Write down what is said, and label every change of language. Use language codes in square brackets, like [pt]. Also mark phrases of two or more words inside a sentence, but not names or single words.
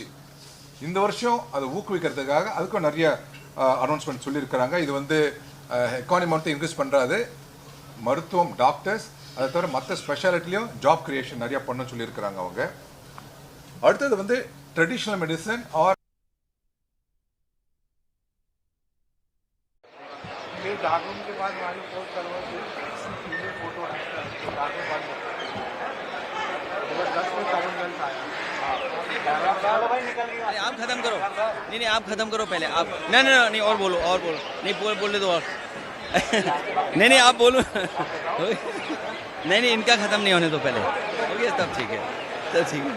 [ta] இந்த வருஷம் அதை ஊக்குவிக்கிறதுக்காக அதுக்கும் நிறைய அனௌன்ஸ்மெண்ட் சொல்லியிருக்கிறாங்க. இது வந்து எக்கானமி மட்டும் இன்க்ரீஸ் பண்ணுறாது, மருத்துவம் டாக்டர்ஸ் அதை தவிர மற்ற ஸ்பெஷாலிட்டிலையும் [en] job creation [ta] நிறையா பண்ண சொல்லியிருக்கிறாங்க அவங்க. அடுத்தது வந்து [en] traditional medicine or [hi] आप खत्म करो, नहीं आप खत्म करो पहले आप, नहीं और बोलो नहीं बोलने दो और नहीं आप बोलो नहीं इनका खत्म नहीं होने दो पहले, हो गया तब ठीक है, तब ठीक है।